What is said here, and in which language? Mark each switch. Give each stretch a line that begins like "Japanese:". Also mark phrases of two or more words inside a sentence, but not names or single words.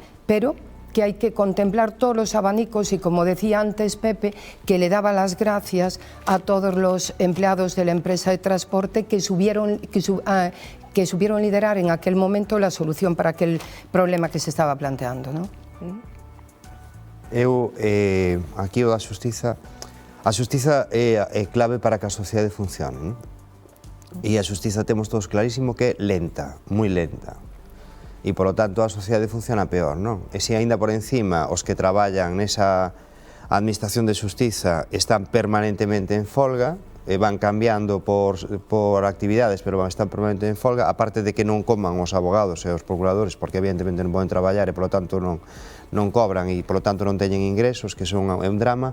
Spanish: Pero que hay que contemplar todos los abanicos y, como decía antes Pepe, que le daba las gracias a todos los empleados de la empresa de transporte que supieron liderar en aquel momento la solución para aquel problema que se estaba planteando, ¿no?
Galician: Eu, aquí o da xustiza, a xustiza é clave para que a sociedade funcione, non? E a xustiza temos todos clarísimo que é lenta, moi lenta. E, polo tanto, a sociedade funciona peor, non? E se aínda por encima os que traballan nesa administración de xustiza están permanentemente en folga, van cambiando por actividades, pero están permanentemente en folga, aparte de que non coman os abogados e os procuradores, porque evidentemente non poden traballar e, polo tanto, non cobran e, polo tanto, non teñen ingresos, que é un drama.